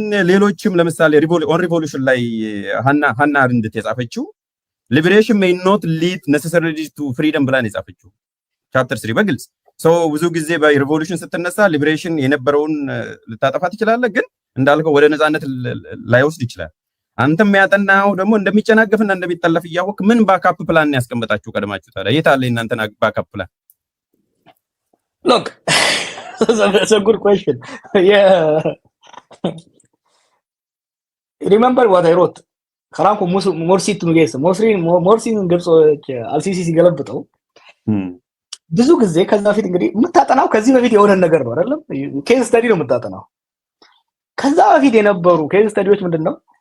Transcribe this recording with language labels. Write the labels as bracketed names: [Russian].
[Amharic] ሌሎችም ለምሳሌ ኦን ሪቮሉሽን ላይ ሃና አረንድት የጻፈችው [English] ሊበሬሽን ሜይ ኖት ሊድ ነሰሰሪሊ ቱ ፍሪደም [Amharic] ብላ ነው የጻፈችው ቻፕተር 3 በግልጽ ብዙ ጊዜ በሪቮሉሽን ስትነሳ ሊበሬሽን የነበረውን ልታጠፋ ትችላለህ፣ ግን እንዳልከው ወደ ነፃነት ላይወስድ ይችላል። አንተም ያጠናው ደግሞ እንደሚጨናገፍና እንደሚጠለፍ እያወቅ ምን ባካፕ ፕላን ያስቀምጣችሁ ቀድማችሁ? ታዲያ የት አለ እናንተና ባካፕ ፕላን? [English] Look, that's a good question. Yeah. Remember what I wrote? [Amharic] ከራንኮ ሞርሲ ትኑጌስ ሞርሲን ግብጾች አልሲሲ ሲገለብጠው ብዙ ጊዜ ከዛ በፊት እንግዲህ የምታጠናው ከዚህ በፊት የሆነ ነገር ነው አይደለም? ኬዝ ስተዲ ነው የምታጠናው። ከዛ በፊት የነበሩ ኬዝ ስተዲዎች ምንድነው?